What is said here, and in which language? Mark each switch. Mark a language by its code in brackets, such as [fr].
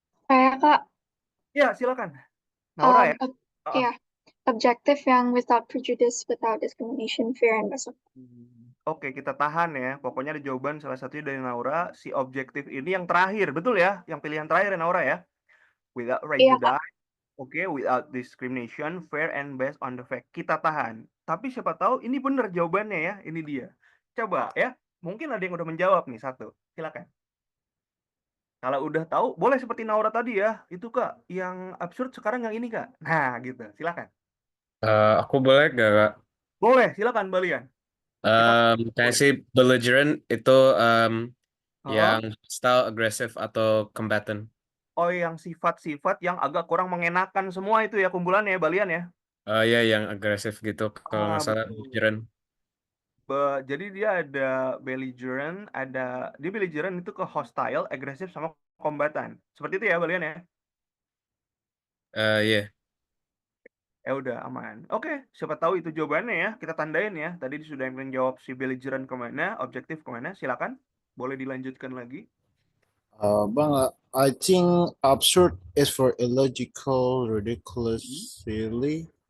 [id] Kak, Ya, silakan. Naura ya. ya, objektif yang [en] without prejudice, without discrimination, fair and best. [id] Oke, kita tahan ya. Pokoknya ada jawaban salah satunya dari Naura. Si objektif ini yang terakhir, betul ya? Yang pilihan terakhir ya Naura ya. [en] Without prejudice, oke, without discrimination, fair and based on the fact. [id] Kita tahan. Tapi siapa tahu ini benar jawabannya ya. Ini dia. Coba ya. Mungkin ada yang udah menjawab nih satu. Silakan. Kalau udah tahu, boleh seperti Naura tadi ya. Itu Kak, yang absurd sekarang yang ini Kak. Nah, gitu. Silakan. Aku boleh gak, Kak? Boleh, silakan Balian. Kayak si belligerent itu yang Oh. style agresif atau combatant. Oh, yang sifat-sifat yang agak kurang mengenakan semua itu ya kumpulannya ya, Balian ya. Ya, yang agresif gitu. Kalau nggak salah Betul. belligerent. Jadi dia ada belligerent, dia belligerent itu ke hostile, agresif sama kombatan. Seperti itu ya, Balian ya. Iya. Ya udah aman. Oke, siapa tahu itu jawabannya ya. Kita tandain ya. Tadi sudah yang menjawab si belligerent kemana, objektif kemana. Silakan, boleh dilanjutkan lagi. [en] Bang, I think absurd is for illogical, ridiculous, silly.